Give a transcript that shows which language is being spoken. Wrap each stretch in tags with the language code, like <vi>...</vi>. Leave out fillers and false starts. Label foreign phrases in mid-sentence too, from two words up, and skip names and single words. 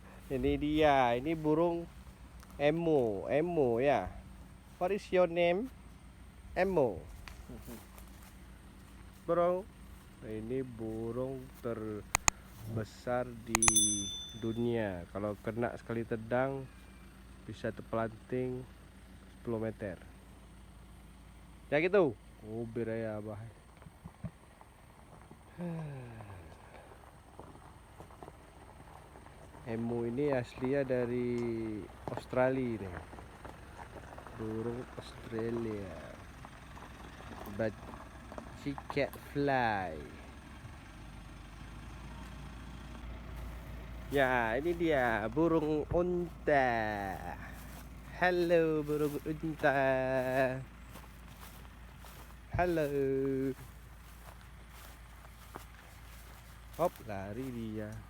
<id>Ini dia, ini burung emo ya.</id> <en>What is your name? Emo.</en> <id>Bro, ini burung terbesar di dunia. Kalau kena sekali tendang bisa terpelanting 10 meter. Ya gitu. Oh, beraya bah. Emu ini aslinya dari Australia nih. Burung Australia.</id> <en>But she can't fly.</en> <id>Ya, ini dia burung unta. Halo burung unta. Halo. Hop, lari dia.</id>